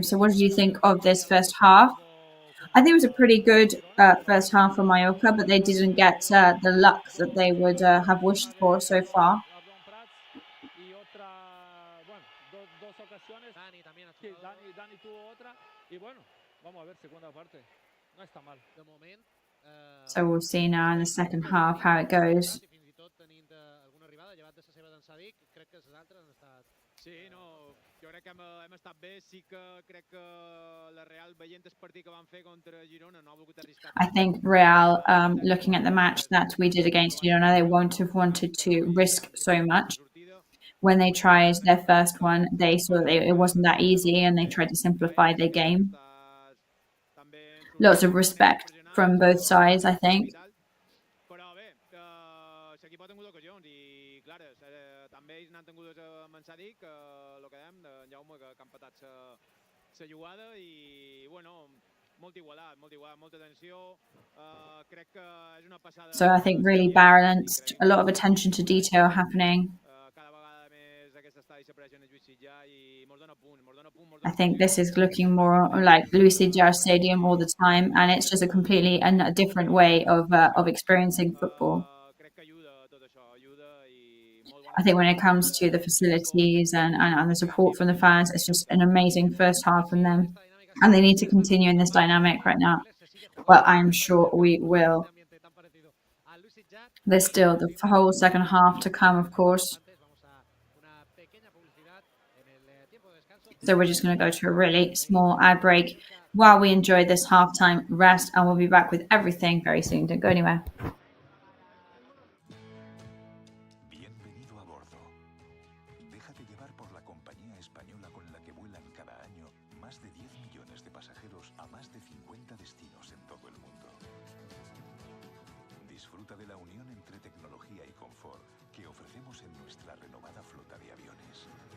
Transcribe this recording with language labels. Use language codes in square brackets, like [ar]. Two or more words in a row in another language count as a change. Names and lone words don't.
[en] So what did you think of this first half? I think it was a pretty good first half for Mallorca, but they didn't get the luck that they would have wished for so far. So we'll see now in the second half how it goes. [ca] Jo crec que hem estat bé, sí que crec que la Real veient el partit que van fer contra Girona no ha volgut arriscar. [en] I think Real, looking at the match that we did against Girona, they won't have wanted to risk so much. When they tried their first one, they saw that it wasn't that easy and they tried to simplify their game. Lots of respect from both sides, I think. [ca] Però bé, l'equip ha tingut ocasions i, clar, també ells n'han tingut amb en Sadik, el que dèiem, en Jaume, que han patat la jugada i, bueno, molt igualat, molta tensió. Crec que és una passada. [en] So I think really balanced, a lot of attention to detail happening. [ca] Cada vegada més aquest estadi s'apareixen a Lluís i mos dona punt. [en] I think this is looking more like Lucid Stadium all the time, and it's just a completely a different way of experiencing football. I think when it comes to the facilities and the support from the fans, it's just an amazing first half from them. And they need to continue in this dynamic right now. Well, I'm sure we will. There's still the whole second half to come, of course. So we're just going to go to a really small ad break while we enjoy this halftime rest, and we'll be back with everything very soon. Don't go anywhere. [es] Bienvenido a bordo. Déjate llevar por la compañía española con la que vuelan cada año más de 10 millones de pasajeros a más de 50 destinos en todo el mundo. Disfruta de la unión entre tecnología y confort que ofrecemos en nuestra renovada flota de aviones.